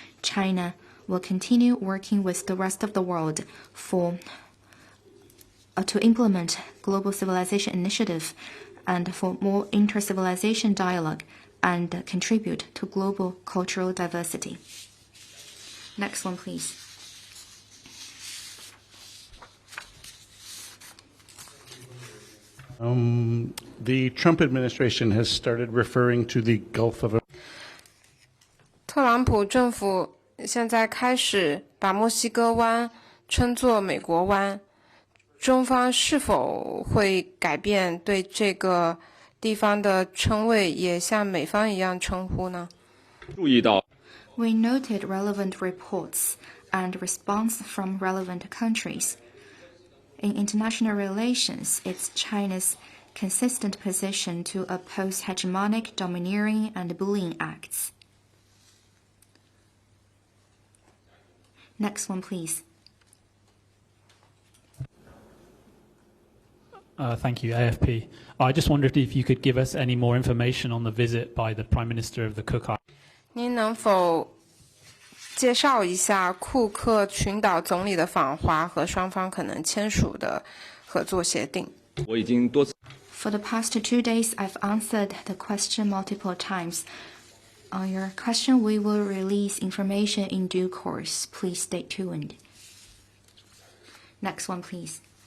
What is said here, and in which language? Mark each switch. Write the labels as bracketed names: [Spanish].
[English] China will continue working with the rest of the world to implement global civilization initiative and for more inter-civilization dialogue and contribute to global cultural diversity. Next one, please. The Trump administration has started referring to the Gulf of [Chinese] 特朗普政府现在开始把墨西哥湾称作美国湾，中方是否会改变对这个地方的称谓，也像美方一样称呼呢？注意到 [English] We noted relevant reports and response from relevant countries. In international relations, it's China's consistent position to oppose hegemonic, domineering, and bullying acts. Next one, please. Thank you, AFP. I just wondered if you could give us any more information on the visit by the Prime Minister of the Cook Islands. [Chinese] 您能否介绍一下库克群岛总理的访华和双方可能签署的合作协定？我已经多次 [English] For the past 2 days, I've answered the question multiple times. On your question, we will release information in due course. Please stay tuned. Next one, please.